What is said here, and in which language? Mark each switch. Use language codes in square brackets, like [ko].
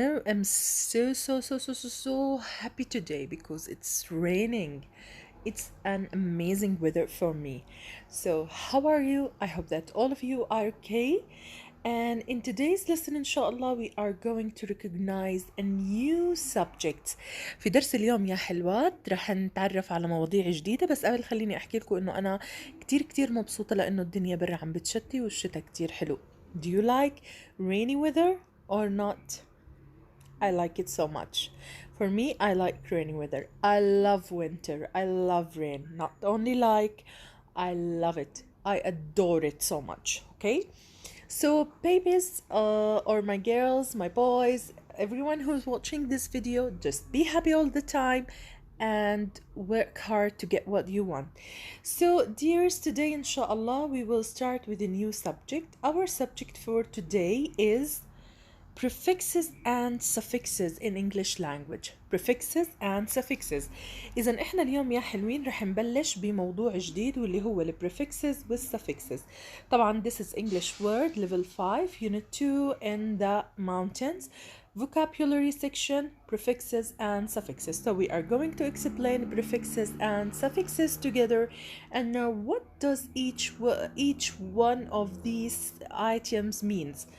[en] I'm so happy today because it's raining. It's an amazing weather for me. So, how are you? I hope that all of you are okay. And in today's lesson, inshallah, we are going to recognize a new subject. [ar] في درس اليوم يا حلوات رح نتعرف على مواضيع جديدة، بس قبل خليني أحكي لكم إنه أنا كتير مبسوطة لأنه الدنيا برا عم بتشتي والشتا كتير حلو. [en] Do you like rainy weather or not? I like it so much. For me, I like rainy weather. I love winter. I love rain. Not only like, I love it. I adore it so much. Okay? So, babies, or my girls, my boys, everyone who's watching this video, just be happy all the time and work hard to get what you want. So, dears, today, inshallah, we will start with a new subject. Our subject for today is prefixes and suffixes in English language. Prefixes and suffixes. [ar] إذا إحنا اليوم يا حلوين رح نبلش بموضوع جديد واللي هو ال prefixes وال suffixes. [en] طبعا this is English word level 5 unit 2 in the mountains. Vocabulary section, prefixes and suffixes. So we are going to explain prefixes and suffixes together and know what does each one of these items mean.